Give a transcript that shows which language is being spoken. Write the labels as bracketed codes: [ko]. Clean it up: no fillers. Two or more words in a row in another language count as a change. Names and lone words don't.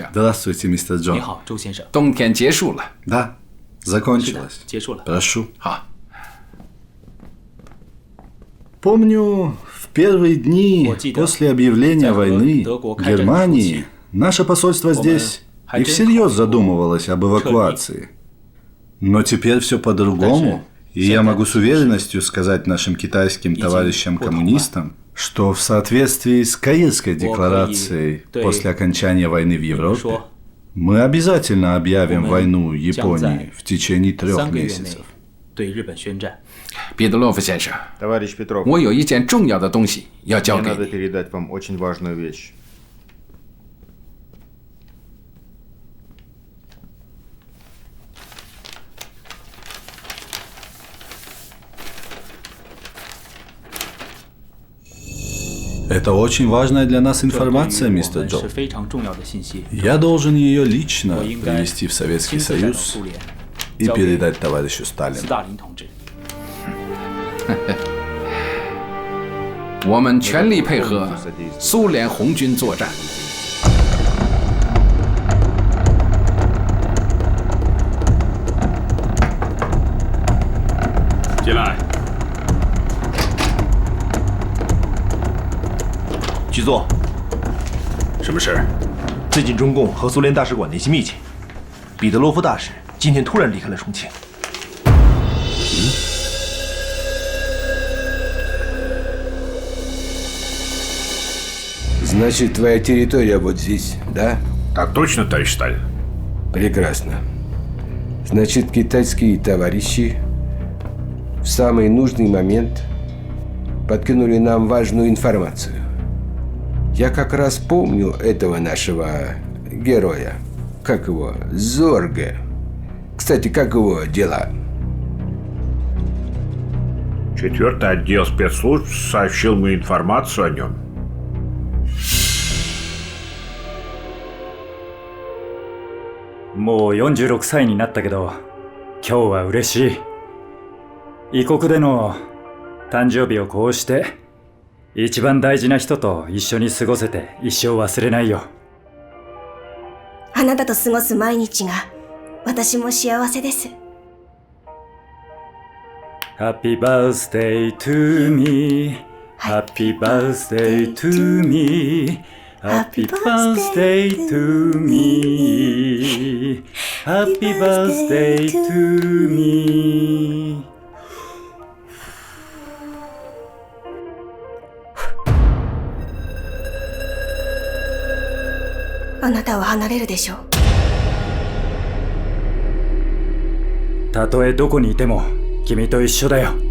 [ru] Здравствуйте, мистер Джон. [zh] 你好，周先生。冬天结束了。 [ru] Да, закончилось. [zh] 结束了。 [ru] Прошу. [zh] 好。 [ru] Помню, в первые дни после объявления войны Германии наше посольство здесь и всерьез задумывалось об эвакуации. Но теперь все по-другому, и я могу с уверенностью сказать нашим китайским товарищам-коммунистам, что в соответствии с Каирской декларацией после окончания войны в Европе мы обязательно объявим войну Японии в течение 3 месяцев. [zh] 对日本宣战。彼得洛夫先生， [ru] Товарищ Петров, [zh] 我有一件重要的东西要交 [ru] мне [zh] 给 [ru] надо [zh] 你。 [ru] передать вам очень важную вещь. Это очень важная для нас [zh] 这 [ru] информация, [zh] 对于 [ru] мистер [zh] 我们是 [ru] Джон. [zh] 非常重要的信息。 [ru] Я должен ее лично [zh] 我应该 [ru] привести в Советский [zh] 亲自带到 [ru] Союз [zh] 苏联， [ru] и [zh] 交给 [ru] передать товарищу [zh] 斯 [ru] Сталину. [zh] 大林同志。我们全力配合苏联红军作战。进来。局座，什么事？最近中共和苏联大使馆联系密切，彼得罗夫大使今天突然离开了重庆。 [ru] Значит, твоя территория вот здесь, да? Так точно, товарищ Сталин. Прекрасно. Значит, китайские товарищи в самый нужный момент подкинули нам важную информацию. Я как раз помню этого нашего героя. Как его? Зорге. Кстати, как его дела? 4-й отдел спецслужб сообщил мне информацию о нем. [ja] もう46歳になったけど、今日は嬉しい。異国での誕生日をこうして、一番大事な人と一緒に過ごせて一生忘れないよ。あなたと過ごす毎日が私も幸せです。 [en] Happy birthday to me, Happy birthday to me, Happy birthday to me, Happy birthday to me. [ja] あなたは離れるでしょう。たとえどこにいても君と一緒だよ。